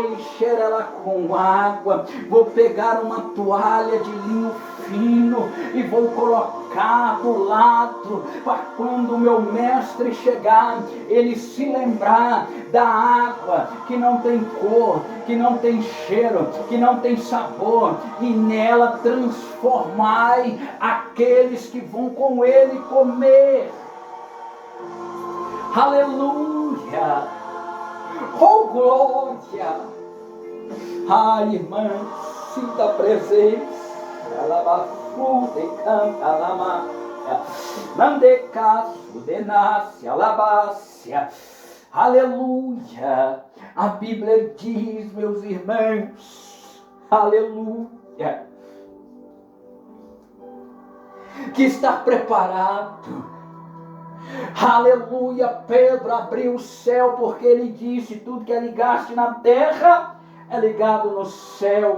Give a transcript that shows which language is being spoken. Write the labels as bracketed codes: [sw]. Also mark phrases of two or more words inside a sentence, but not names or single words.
[pt] encher ela com água, vou pegar uma toalha de linho fino e vou colocar do lado, para quando o meu mestre chegar, ele se lembrar da água que não tem cor, que não tem cheiro, que não tem sabor, e nela transformai aqueles que vão com ele comer. Aleluia! Oh, glória! Ai, irmãos, sinta a presença. Alabafude canta alamaia, mandecaço denace alabácia. Aleluia! A Bíblia diz, meus irmãos, aleluia, que está preparado. Aleluia, Pedro abriu o céu, porque ele disse: tudo que é ligaste na terra é ligado no céu.